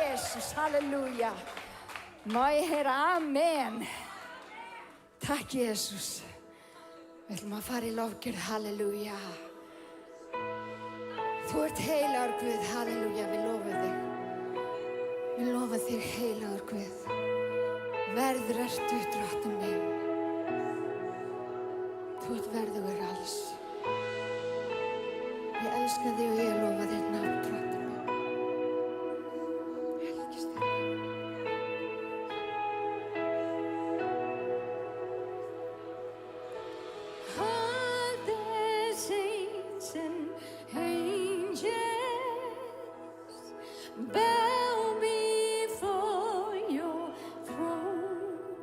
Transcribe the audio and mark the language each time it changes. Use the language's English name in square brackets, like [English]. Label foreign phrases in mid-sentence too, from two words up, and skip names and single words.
[Icelandic] Jesus, halleluja. Má ég heyra amen. Takk, Jesus. Við ætlum að fara í lofgjörð, halleluja. Þú ert heilagur Guð, halleluja, við lofum þig. Við lofum þig heilagur Guð. Verður ertu drottinn minn. Þú ert verðugur alls. Ég elska þig og ég lofa þér nafn, drottinn minn. Helgist þér. [English] All the saints and angels bow before your throne.